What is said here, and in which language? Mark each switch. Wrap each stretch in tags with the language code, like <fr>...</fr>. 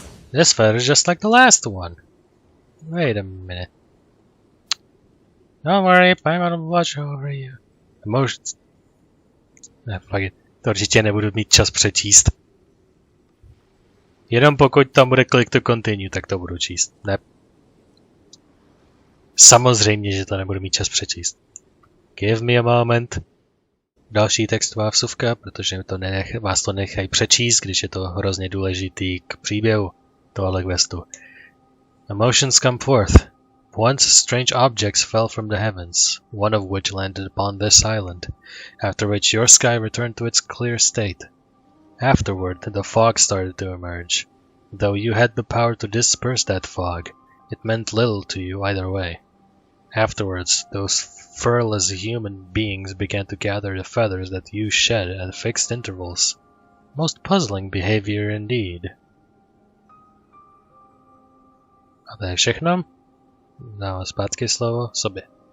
<en>This feather is just like the last one. Wait a minute. Don't worry, I'm gonna watch over you. Emotions. Fuck it.</en> <cs>To určitě nebudu mít čas přečíst. Jenom pokud tam bude</cs> <en>click to continue,</en> <cs>tak to budu číst. Ne. Samozřejmě, že to nebudu mít čas přečíst.</cs> <en>Give me a moment.</en> <cs>Další textová vsuvka, protože to vás to nechají přečíst, když je to hrozně důležitý k příběhu tohohle questu.</cs> <en>Emotions come forth. Once strange objects fell from the heavens, one of which landed upon this island, after which your sky returned to its clear state. Afterward, the fog started to emerge. Though you had the power to disperse that fog, it meant little to you either way. Afterwards, those furless human beings began to gather the feathers that you shed at fixed intervals. Most puzzling behavior indeed.</en> <cs>A to je všechno. Dávám zpátky slovo sobě.</cs>